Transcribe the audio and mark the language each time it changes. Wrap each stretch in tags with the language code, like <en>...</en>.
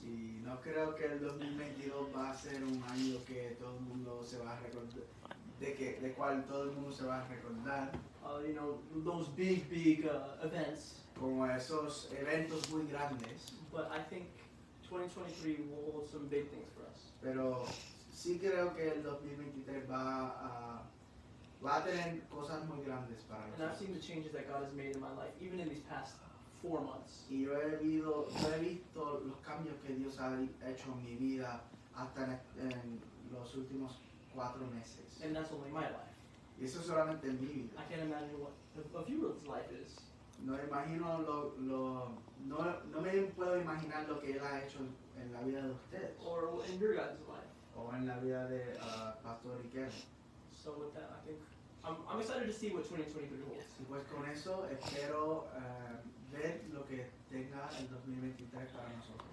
<es>Y no creo que el 2022 va a ser un año que todo el mundo se va a recordar, de cual todo el mundo se va a recordar.</es> <en>You know, those big events.</en> <es>Como esos eventos muy grandes.</es> <en>But I think 2023 will hold some big things for us.</en> <es>Pero sí creo que el 2023 va a tener cosas muy grandes para</es> <en>And I've</en> <es>nosotros.</es> <en>seen the changes that God has made in my life, even in these past 4 months.</en> <es>Y yo he visto los cambios que Dios ha hecho en mi vida hasta en los últimos 4 meses.</es> <en>And that's only my life.</en> <es>Y eso solamente en mi vida.</es> <en>I can't imagine what a view's life is.</en> <es>No imagino no me puedo imaginar lo que Él ha hecho en la vida de ustedes.</es> <en>Or in your guys' life.</en> <es>O en la vida de Pastor Riquelme.</es> <en>So with that, I think I'm excited to see what 2023 holds.</en> <es>Y pues con eso espero ver lo que tenga el 2023 para nosotros.</es>